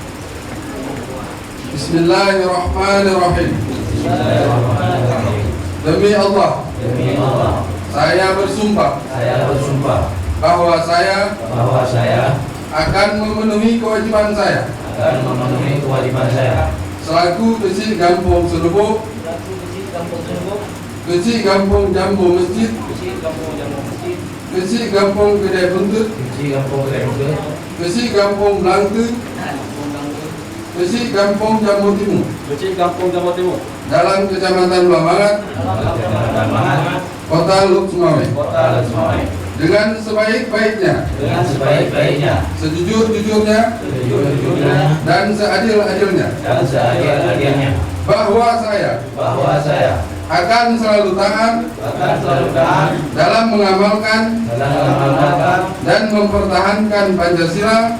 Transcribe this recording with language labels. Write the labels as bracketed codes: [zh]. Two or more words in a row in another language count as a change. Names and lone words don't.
[id] Bismillahirrahmanirrahim. Demi Allah, saya bersumpah bahwa saya akan memenuhi kewajiban saya selaku Kecik Kampung Senebuk, Kecik Kampung Jambu Masjid, Kecik Kampung Kedai Buntut, Kecik Kampung Blangke, Kecik Kampung Jambu Timur, dalam Kecamatan Blangmangan, Kota Lok Simawe, dengan sebaik-baiknya, sejujur-jujurnya, dan seadil-adilnya, bahwa saya akan selalu taat dalam mengamalkan dan mempertahankan Pancasila